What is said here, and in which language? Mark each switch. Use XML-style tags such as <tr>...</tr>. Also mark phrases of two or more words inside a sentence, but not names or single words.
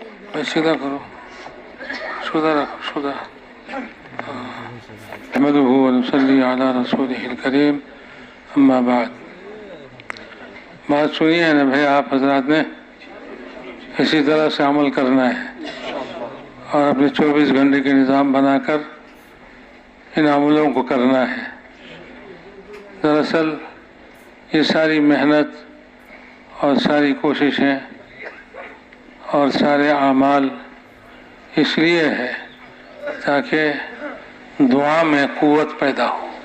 <ur>سیدھا کرو، سودا رکھو، سودا.</ur> <ar>نحمده ونصلي على رسوله الكريم اما بعد.</ar> <ur>بات سنی ہے نا بھائی آپ حضرات نے، اسی طرح سے عمل کرنا ہے اور اپنے 24 گھنٹے کے نظام بنا کر ان عملوں کو کرنا ہے. دراصل یہ ساری محنت اور ساری کوششیں اور سارے اعمال اس لیے ہے تاکہ دعا میں قوت پیدا ہو.</ur>